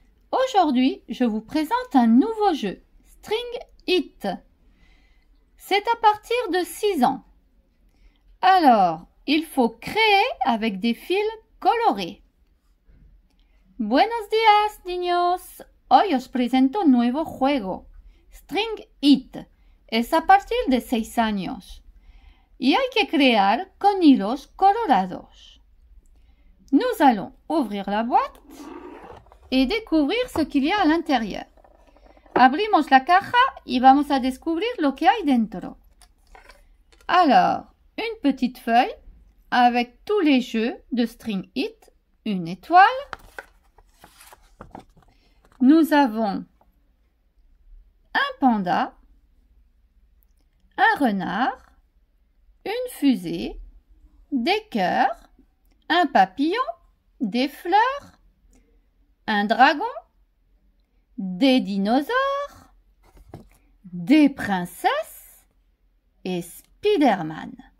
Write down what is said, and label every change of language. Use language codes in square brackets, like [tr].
[fr] Aujourd'hui, je vous présente un nouveau jeu, String It. C'est à partir de 6 ans. Alors, il faut créer avec des fils colorés. [es] Buenos días, niños. Hoy os presento un nuevo juego, String It. Es a partir de 6 años. Y hay que crear con hilos colorados. [fr] Nous allons ouvrir la boîte et découvrir ce qu'il y a à l'intérieur. [es] Abrimos la caja y vamos a descubrir lo que hay dentro. [fr] Alors, une petite feuille avec tous les jeux de String It, une étoile. Nous avons un panda, un renard, une fusée, des cœurs, un papillon, des fleurs, un dragon, des dinosaures, des princesses et Spider-Man.